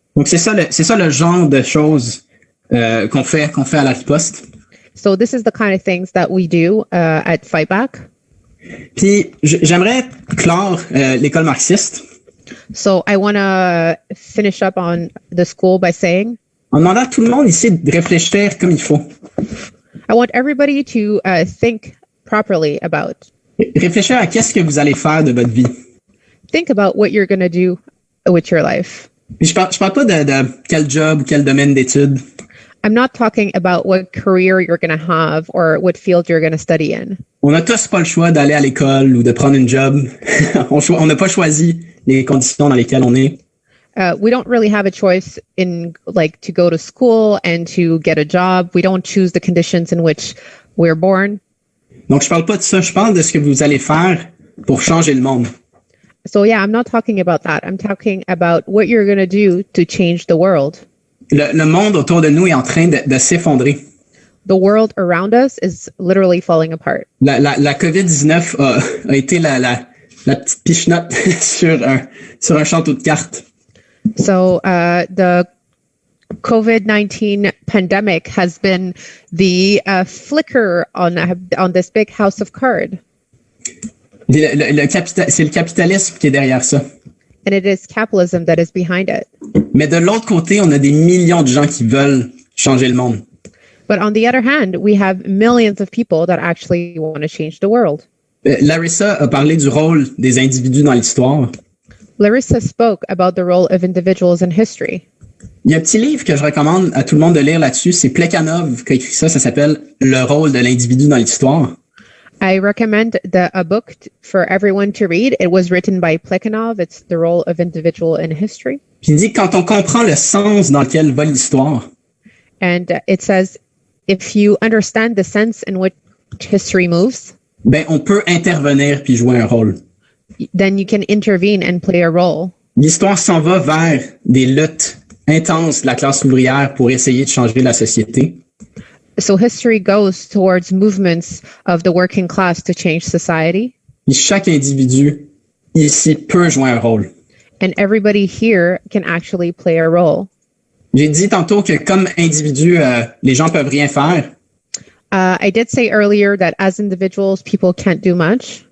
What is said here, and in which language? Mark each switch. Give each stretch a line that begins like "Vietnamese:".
French: Donc c'est ça le genre de choses qu'on fait à la riposte.
English: So this is the kind of things that we do at Fightback.
French: Puis j'aimerais clore l'école marxiste.
English: So I want to finish up on the school by saying,
French: en demandant à tout le monde ici de réfléchir comme il faut.
English: I want everybody to think properly about.
French: Réfléchir à qu'est-ce que vous allez faire de votre vie.
English: Think about what you're going to do with your life.
French: Puis je parle pas de quel job ou quel domaine d'études.
English: I'm not talking about what career you're going to have or what field you're going to study in.
French: On n'a tous pas le choix d'aller à l'école ou de prendre une job. On n'a pas choisi les conditions dans lesquelles on est.
English: We don't really have a choice in to go to school and to get a job. We don't choose the conditions in which we're born.
French: Donc je parle pas de ça, je parle de ce que vous allez faire pour changer le monde.
English: So yeah, I'm not talking about that. I'm talking about what you're going to do to change the world.
French: Le monde autour de nous est en train de s'effondrer.
English: The world around us is literally falling apart.
French: La COVID-19 a été la petite pichenote sur un château de cartes.
English: So the COVID-19 pandemic has been the flicker on this big house of cards.
French: C'est le capitalisme qui est derrière ça.
English: And it is capitalism that is behind it.
French: Mais de l'autre côté, on a des millions de gens qui veulent changer le monde.
English: But on the other hand, we have millions of people that actually want to change the world.
French: Larissa a parlé du rôle des individus dans l'histoire.
English: Larissa spoke about the role of individuals in history.
French: Il y a un petit livre que je recommande à tout le monde de lire là-dessus. C'est Plekhanov qui a écrit ça. Ça s'appelle Le rôle de l'individu dans l'histoire.
English: I recommend a book for everyone to read. It was written by Plekhanov. It's The Role of Individual in History.
French: Puis il dit que quand on comprend le sens dans lequel va l'histoire,
English: And it says, if you understand the sense in which history moves,
French: ben on peut intervenir puis jouer un rôle.
English: then you can intervene and play a role.
French: L'histoire s'en va vers des luttes intenses de la classe ouvrière pour essayer de changer la société.
English: So history goes towards movements of the working class to change society.
French: Puis chaque individu ici peut jouer un rôle.
English: And everybody here can actually play a role.
French: J'ai dit tantôt que comme individu, les gens peuvent rien faire,
English: I did say earlier that as individuals, people can't do much,